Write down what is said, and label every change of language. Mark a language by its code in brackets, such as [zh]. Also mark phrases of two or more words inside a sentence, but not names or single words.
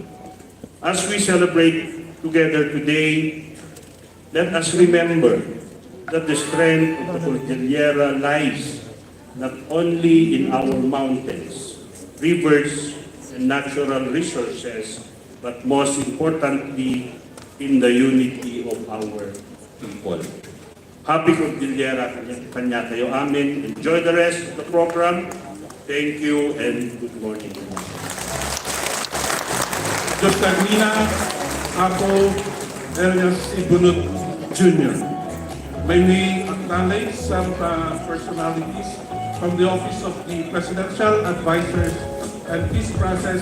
[en] As we celebrate together today, let us remember that the strength of the Cordillera lies not only in our mountains, rivers, and natural resources, but most importantly, in the unity of our people. [ilo] Happy Cordillera kanya kayo amin. [en] Enjoy the rest of the program. Thank you and good morning. [ilo] Diyos Carmina, ako, Elias Ibunut Jr. [en] May we acknowledge some personalities from the Office of the Presidential Advisors and Peace Process.